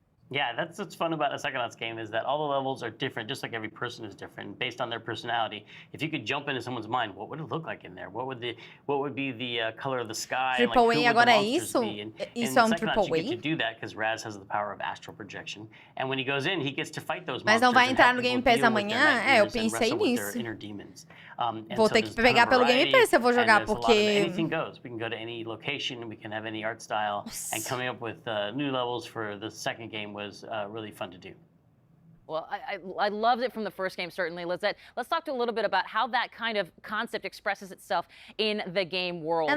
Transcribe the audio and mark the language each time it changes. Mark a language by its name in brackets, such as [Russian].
[English] Yeah, that's what's fun about a Psychonauts game is that all the levels are different, just like every person is different, based on their personality. If you could jump into someone's mind, what would it look like in there? What would be the color of the sky? [Portuguese] Triple A agora é isso? Isso é Triple A? [English] You get to do that because Raz has the power of astral projection, and when he goes in, he gets to fight those monsters. [Portuguese] Mas não vai entrar no Game Pass amanhã? Eu pensei nisso. Vou ter que pegar pelo Game Pass se eu vou jogar, porque... [English] Anything goes. We can go to any location, we can have any art style, and coming up with new levels for the second game was really fun to do. Well, I loved it from the first game, certainly. Let's talk a little bit about how that kind of concept expresses itself in the game world.